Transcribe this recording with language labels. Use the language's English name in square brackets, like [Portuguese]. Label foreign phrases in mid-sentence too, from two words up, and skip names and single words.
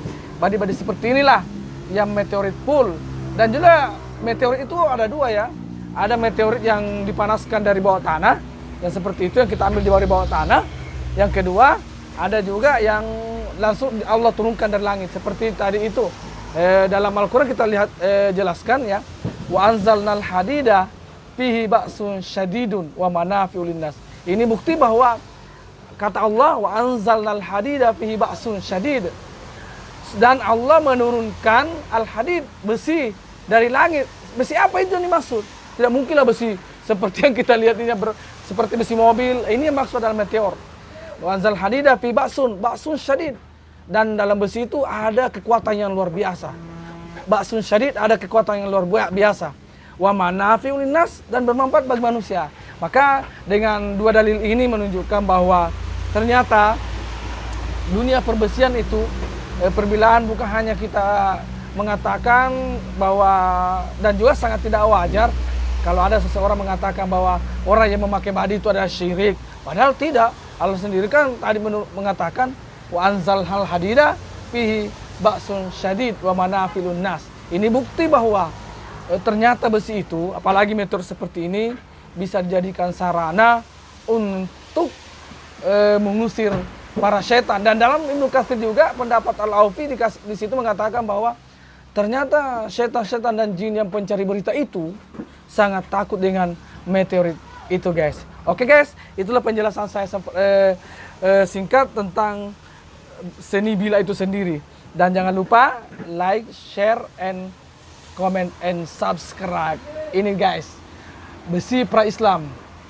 [Indonesian] Badik-badik seperti inilah yang meteorit full. Dan juga meteorit itu ada dua ya. Ada meteorit yang dipanaskan dari bawah tanah, yang seperti itu yang kita ambil di bawah tanah. Yang kedua, ada juga yang langsung Allah turunkan dari langit, seperti tadi itu. Dalam Al-Quran kita lihat jelaskan ya, [Arabic] وأنزلنا الحديد فيه بأس شديد ومنافع للناس. [Indonesian] Ini bukti bahwa kata Allah, [Arabic] وأنزلنا الحديد فيه بأس شديد. [Indonesian] Dan Allah menurunkan al-hadid, besi dari langit. Besi apa itu yang dimaksud? Tidak mungkinlah besi seperti yang kita lihat ini seperti besi mobil. Ini yang maksud adalah meteor. [Arabic] وأنزل الحديد في بأس شديد. [Indonesian] Dan dalam besi itu ada kekuatan yang luar biasa. [Arabic] بأس شديد, [Indonesian] ada kekuatan yang luar biasa. [Arabic] ومنافع للناس, [Indonesian] dan bermanfaat bagi manusia. Maka dengan dua dalil ini menunjukkan bahwa ternyata dunia perbesian itu perbilahan bukan hanya kita mengatakan bahwa, dan juga sangat tidak wajar kalau ada seseorang mengatakan bahwa orang yang memakai badik itu adalah syirik. Padahal tidak. Allah sendiri kan tadi mengatakan [Arabic] وأنزل ال الحديد فيه بأس شديد ومنافع الناس. [Indonesian] Ini bukti bahwa ternyata besi itu, apalagi meteor seperti ini, bisa dijadikan sarana untuk mengusir para setan. Dan dalam Ibnu Katsir juga pendapat Al-Aufi di situ mengatakan bahwa ternyata setan-setan dan jin yang pencari berita itu sangat takut dengan meteorit itu, guys. Oke guys, itulah penjelasan saya singkat tentang seni bila itu sendiri. Dan jangan lupa [English] like, share, and comment, and subscribe. [Indonesian] Ini guys, besi pra-Islam.